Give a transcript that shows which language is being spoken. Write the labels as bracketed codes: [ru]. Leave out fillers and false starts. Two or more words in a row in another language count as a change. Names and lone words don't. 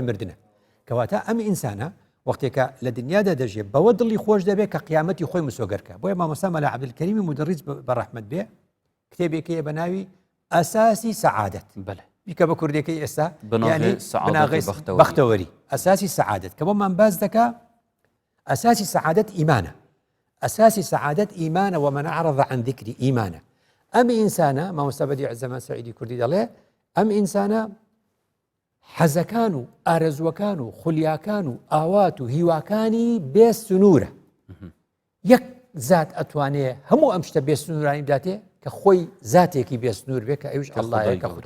[ckb] مردنە کەواتە ئەم ئینسانە وەختێکە لە دنیادا دەژێت بەوە دڵی خۆش دەبێت کە قیامەتی خۆی مسۆگەرکە بۆیە مامۆستا مەلا عەبدولکەریمی مودەڕیز بەڕەحمەت بێ کتێبێکەیە بە ناوی ئەساسی سەعادەت بیکە بە کوردەکەی ئێستا بناغی بەختەوەری ئەساسی سەعادەت کە بۆمان باز دەکا ئەساسی سەعادەت ئیمانە ئەساسی سەعادەت ئیمانە [ar] ومن أعرض عن ذكري [ckb] ئیمانە ئەم ئینسانە مامۆستا بەدیعزەمان سەعیدی کوردی دەڵێ ئەم ئینسانە حەزەکان و ئارەزوەکان و خولیاکان و ئاوات و هیواکانی بێ سنوورە یەک زات ئەتوانێ هەموو ئەم شتە بێ سنوورانی بداتێ کە خۆی زاتێکی بێ سنوور بێ کە ئەوش ئەڵڵایە کە خودای